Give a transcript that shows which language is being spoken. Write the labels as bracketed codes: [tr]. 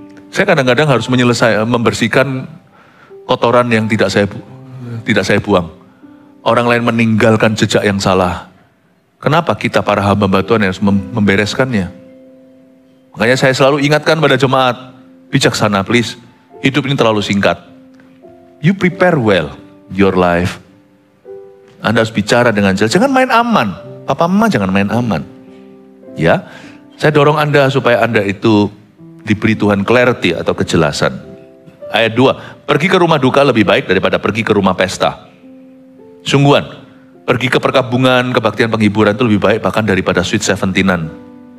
[id] Saya kadang-kadang harus membersihkan kotoran yang tidak saya buang. Orang lain meninggalkan jejak yang salah. Kenapa kita para hamba Tuhan harus membereskannya? Makanya saya selalu ingatkan pada jemaat, bijaksana [en] please, [id] hidup ini terlalu singkat. [en] You prepare well your life. [id] Anda harus bicara dengan jelas, jangan main aman. Papa mama jangan main aman. Ya, saya dorong Anda supaya Anda itu diberi Tuhan [en] clarity [id] atau kejelasan. Ayat 2, pergi ke rumah duka lebih baik daripada pergi ke rumah pesta. Sungguhan, pergi ke perkabungan, kebaktian penghiburan itu lebih baik bahkan daripada sweet 17-an.